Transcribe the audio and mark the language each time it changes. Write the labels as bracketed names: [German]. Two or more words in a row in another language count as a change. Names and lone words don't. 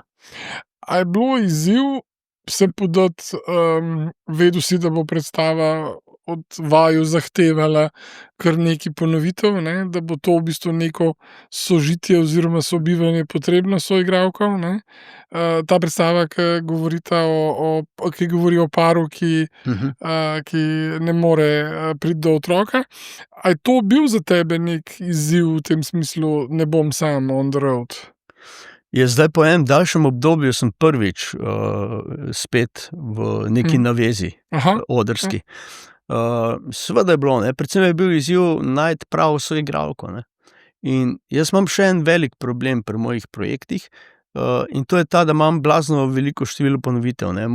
[Slovenian] A je bilo izziv se podati, vedel si, da bo predstava od vaju zahtevala kar nekaj ponovitev, ne, da bo to v bistvu neko sožitje oziroma sobivanje potrebno s soigralko, ne. Ta predstava, ki ki govori o paru, ki ne more, priti do otroka. A je to bil za tebe neki izziv v tem smislu, ne bom sam [English] on the road? [Slovenian] Je zdaj po enem daljšem obdobju sem prvič, spet v neki navezi, odrski. Seveda je bilo, ne, predvsem je bil izziv najti pravo soigralko, ne. In jaz imam še en velik problem pri mojih projektih, in to je ta, da imam blazno veliko število ponovitev, ne.